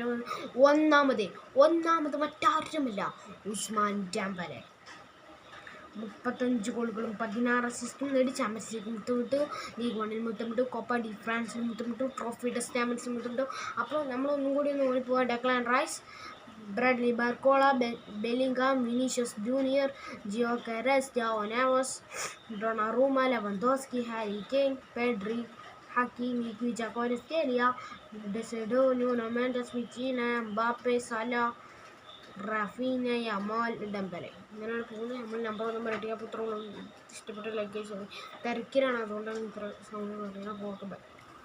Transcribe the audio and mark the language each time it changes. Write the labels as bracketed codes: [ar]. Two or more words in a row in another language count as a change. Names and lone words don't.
[ml] ഒന്നാമത് മറ്റാരുമില്ല, ഉസ്മാൻ ഡെംബെലെ 35 ഗോളുകളും 16 അസിസ്റ്റും നേടി ചാമ്പ്യൻസ് ലീഗ് മുത്തമിട്ടു, ലീഗ് വണ്ണിൽ മുത്തമിട്ടു, കോപ്പ ഡി ഫ്രാൻസിൽ മുത്തമിട്ടു, ട്രോഫി ഡെസ് ചാമ്പ്യൻസിൽ മുത്തമിട്ടു. അപ്പോൾ നമ്മൾ ഒന്നും കൂടി ഒന്ന് ഓടിപ്പോവുക. ഡെക്ലാൻ റൈസ് Bradley Barcola, Bellingham, Vinicius Junior, Gyökeres, Joao Neves, Donnarumma, Lewandowski, Harry Kane, Pedri, Hakimi, Kvaratskhelia, Desedo, Nuno Mendes, Vitinha, Mbappe, Salah, Rafinha, Yamal, Dembele. ഇങ്ങനെയാണ് പോകുന്നത്. നമ്മൾ നമ്പർ റെഡിയാകുമ്പോൾ ഇഷ്ടപ്പെട്ട ലൈക്ക് ചെയ്ത് തിരക്കിലാണ്, അതുകൊണ്ടാണ് ഇത്ര സൗണ്ട് പറയുന്നത്. [en] okay bye.